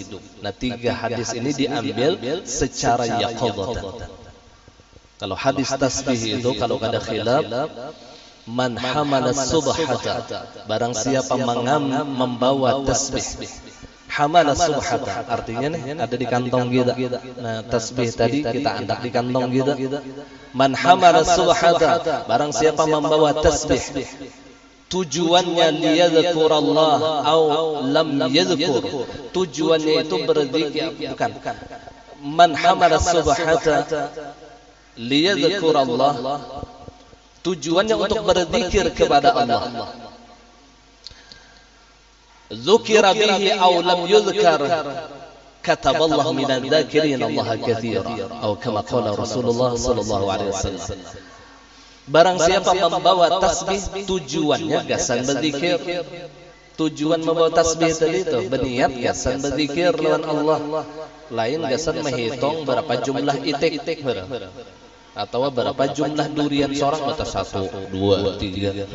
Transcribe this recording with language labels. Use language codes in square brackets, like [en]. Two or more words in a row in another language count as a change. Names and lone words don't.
[id] Nah 3 hadis ini diambil secara yaqadatan. Kalau hadis tasbih itu kalau ada khilaf, [ar] من حمل سبحة, [id] barang siapa membawa tasbih. [ar] حمل سبحة [id] artinya nih ada di kantong kita. Nah tasbih tadi kita andak di kantong kita. [ar] من حمل سبحة, [id] barang siapa membawa tasbih, tujuannya [ar] ليذكر الله أو لم يذكر, [id] tujuannya itu berzikir, bukan. [ar] من حمل سبحة ليذكر الله, [id] tujuannya untuk berzikir kepada Allah. [ar] ذكر به أو لم يذكر كتبه الله من الذاكرين الله كثيرا atau كما قال رسول الله صلى الله عليه وسلم. [id] Barang siapa membawa tasbih, tujuannya gasan berzikir. Tujuan membawa tasbih tadi itu berniat gasan berzikir lawan Allah. Lain gasan menghitung berapa jumlah itik atau berapa jumlah durian seorang atau 1, 2, 3.